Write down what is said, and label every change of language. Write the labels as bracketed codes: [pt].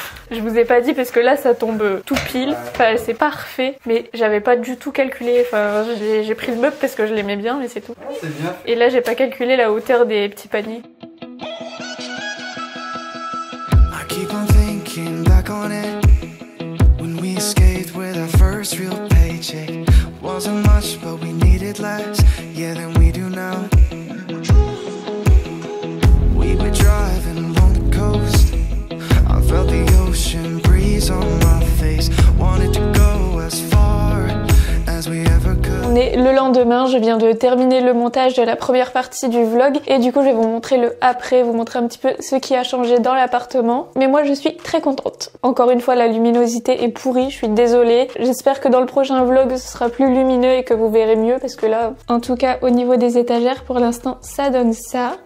[fr] Je vous ai pas dit parce que là ça tombe tout pile, enfin c'est parfait, mais j'avais pas du tout calculé, enfin j'ai pris le meuble parce que je l'aimais bien mais c'est tout. Ah, c'est bien. Et là j'ai pas calculé la hauteur des petits paniers. [en] I keep on thinking back on it when we escaped with our first real paycheck. Wasn't much but we needed less, yeah than we do now. We were driving along the coast, I felt the ocean breeze on my face, wanted to go as far as we ever could. [fr] On est le lendemain, je viens de terminer le montage de la première partie du vlog et du coup je vais vous montrer le après, vous montrer un petit peu ce qui a changé dans l'appartement. Mais moi je suis très contente. Encore une fois la luminosité est pourrie, je suis désolée. J'espère que dans le prochain vlog ce sera plus lumineux et que vous verrez mieux parce que là, en tout cas au niveau des étagères pour l'instant ça donne ça.